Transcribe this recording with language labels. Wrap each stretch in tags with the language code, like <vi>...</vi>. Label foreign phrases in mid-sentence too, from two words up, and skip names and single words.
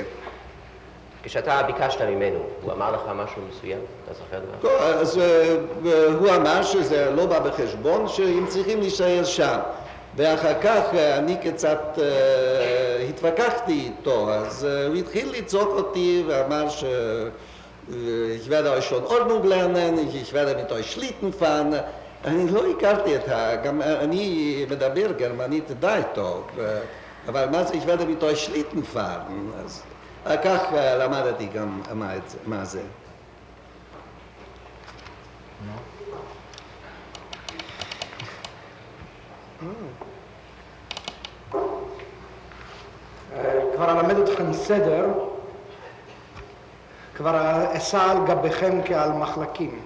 <he>כשאתה ביקשת ממנו, הוא אמר לך משהו מסוים? אתה זוכר דבר? אז הוא אמר שזה לא בא בחשבון, שהם צריכים להישאר שם. ואחר כך אני קצת התווכחתי איתו, אז הוא התחיל לצעוק אותי ואמר</he> <de>ich werde euch schon Ordnung lernen, ich werde mit euch Schlitten fahren.</de> <he>אני לא הכרתי גם אני מדבר גרמנית די טוב, אבל מה זה</he> <de>ich werde mit euch Schlitten fahren?</de> <he>אז כך למדתי גם מה זה. כבר אלמד אתכם סדר, כבר אסע על גביכם כעל מחלקים.</he>